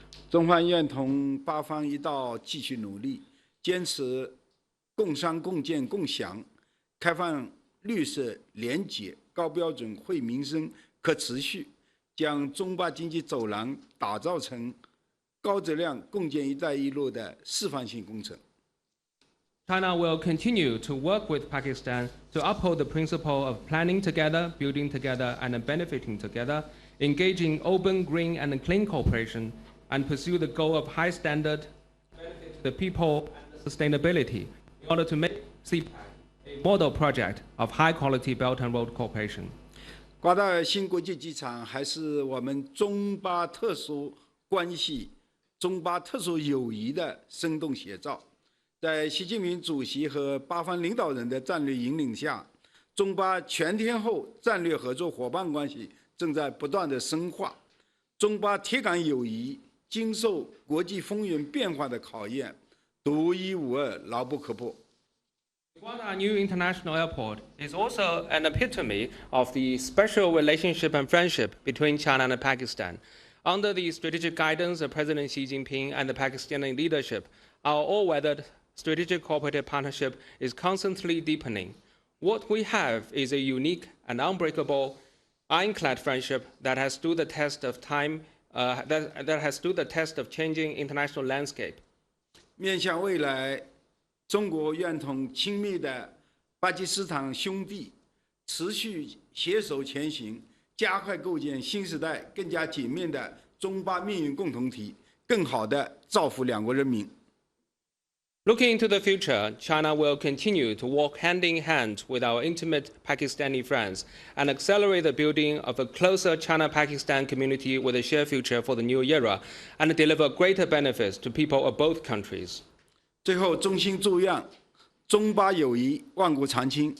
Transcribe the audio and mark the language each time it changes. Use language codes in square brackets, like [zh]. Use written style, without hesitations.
[zh] 中方愿同巴方一道继续努力，坚持共商共建共享，开放绿色廉洁、高标准、惠民生、可持续，将中巴经济走廊打造成高质量共建“一带一路”的示范性工程。 [en] China will continue to work with Pakistan to uphold the principle of planning together, building together, and benefiting together, engaging open, green, and clean cooperation, and pursue the goal of high standard, benefit to the people, and sustainability in order to make CPEC a model project of high-quality Belt and Road cooperation. [zh] 瓜达尔新国际机场还是我们中巴特殊关系、中巴特殊友谊的生动写照。在习近平主席和巴方领导人的战略引领下，中巴全天候战略合作伙伴关系正在不断的深化。中巴铁杆友谊经受国际风云变化的考验，独一无二，牢不可破。 [en] Guadar New International Airport is also an epitome of the special relationship and friendship between China and Pakistan. Under the strategic guidance of President Xi Jinping and the Pakistani leadership, our all-weathered strategic cooperative partnership is constantly deepening. What we have is a unique and unbreakable, ironclad friendship that has stood the test of time, that has stood the test of changing international landscape. [zh] 面向未来，中国愿同亲密的巴基斯坦兄弟持续携手前行，加快构建新时代更加紧密的中巴命运共同体，更好地造福两国人民。 [en] Looking into the future, China will continue to walk hand in hand with our intimate Pakistani friends and accelerate the building of a closer China-Pakistan community with a shared future for the new era and deliver greater benefits to people of both countries. [zh] 最后，衷心祝愿中巴友谊万古长青。